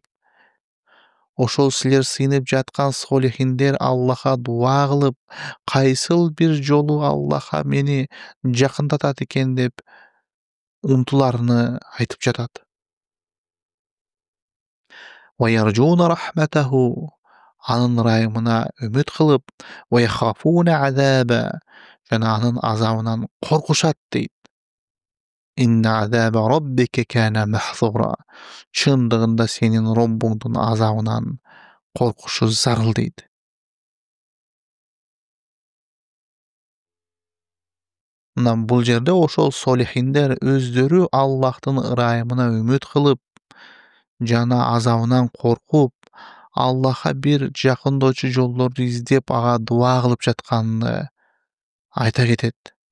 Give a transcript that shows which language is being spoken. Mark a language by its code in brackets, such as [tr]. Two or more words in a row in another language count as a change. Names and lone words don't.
[ky] Ошол силер сыйынып жаткан солихиндер Аллахка дуа кылып, кайсыл бир жолу Аллахка мени жакындатат экен деп умтуларыны айтып жатат. [ar] ويرجون رحمته, [ky] анын ырайымына үмүт кылып, [ar] ويخافون عذابه, [ky] жана анын азабынан коркушат дейт. [ar] إن عذاب ربك كان محظورا. [ky] Чындыгында сенин Роббуңдун азабынан коркушу зарыл дейт. Мына бул жерде ошол солихиндер өздөрү Аллахтын ырайымына үмүт кылып, жана азабынан коркуп, Аллахка бир жакындоочу жолдорду издеп, ага дуа кылып жатканын айта кетет.